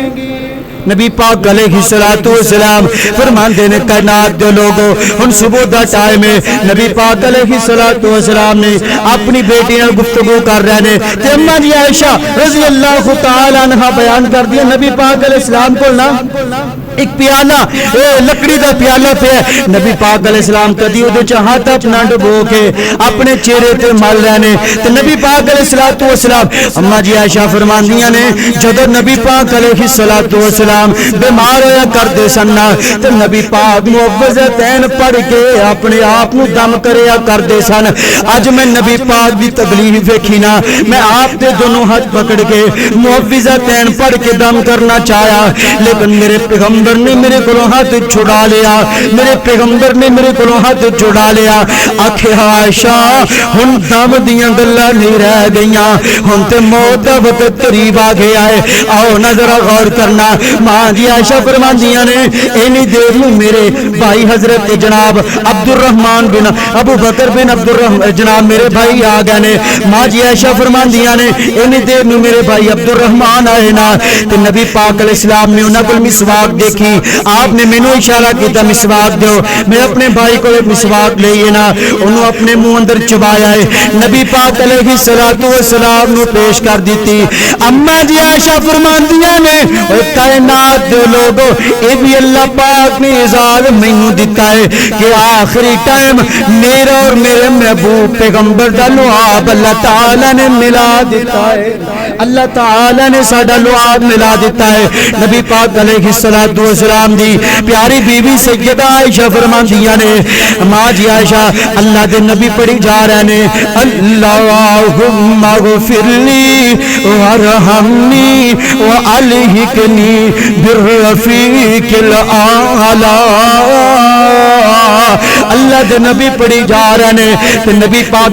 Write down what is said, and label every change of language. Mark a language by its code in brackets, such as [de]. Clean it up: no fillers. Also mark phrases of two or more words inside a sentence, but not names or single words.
[pa] نبی پاک علیہ السلام فرماندے نے کائنات دے لوگوں ہن صبح دا ٹائم ہے نبی پاک علیہ السلام نے اپنی بیٹی نال گفتگو کر رہے نے تے اماں جی عائشہ رضی اللہ تعالی عنہا بیان کر دیا نبی پاک علیہ السلام کول نا ایک پیالہ لکڑی دا پیالہ پہ نبی پاک علیہ السلام کدی اودے چ ہاتھ اپنا ڈبو کے اپنے چہرے تے مل رہے نے تے نبی پاک علیہ السلام اماں جی عائشہ فرماندیاں نے جدوں نبی پاک علیہ السلام بیمار ہویا کردے سن تے نبی پاک معوذتین پڑھ کے اپنے آپ نو دم کریا کردے سن اج میں نبی پاک دی تکلیف ویکھی نا میں آپ دے دونوں ہاتھ پکڑ کے معوذتین پڑھ کے دم کرنا چاہیا لیکن میرے پیغمبر نے میرے کولوں ہاتھ چھڑا لیا میرے پیغمبر نے میرے کولوں ہاتھ چھڑا لیا آکھے عائشہ ہن دم دیاں گلاں نہیں رہ گئیاں ہن تے موت دا وقت قریب آ گیا ہے آؤ نظر غور کرنا ماں جی عائشہ فرماندیاں نے اینی دیر نوں میرے بھائی حضرت جناب عبد الرحمن بن ابو بکر بن عبد الرحمن جناب میرے بھائی آ گئے نے ماں جی عائشہ فرماندیاں نے اینی دیر نوں میرے بھائی عبد الرحمن آئے نا تے نبی پاک علیہ السلام نے انہاں کول مسواک دیکھی آپ نے مینوں اشارہ کیتا مسواک دیو میں اپنے بھائی کو مسواک لئیے نا انہوں اپنے منہ اندر چبایا ہے نبی پاک علیہ السلام نو پیش کر دیتی اماں جی عائشہ فرماندیاں نے اے کائنات دے لوگو اے بھی اللہ پاک نے اعزاز مینوں دتا ہے کہ آخری ٹائم میرا اور میرے محبوب پیغمبر دا لعاب اللہ تعالی نے ملا دیتا ہے اللہ تعالی نے ساڈا لعاب ملا دیتا ہے نبی پاک علیہ السلام والسلام دی پیاری بیوی سیدہ عائشہ فرماندیاں نے ماں جی عائشہ اللہ دے نبی پڑھی جا رہے نے [ar] اللہم اغفر لی ورحمنی والحقنی بالرفیق الاعلی [pa] اللہ دے نبی پڑھی جا رہے نے تے نبی پاک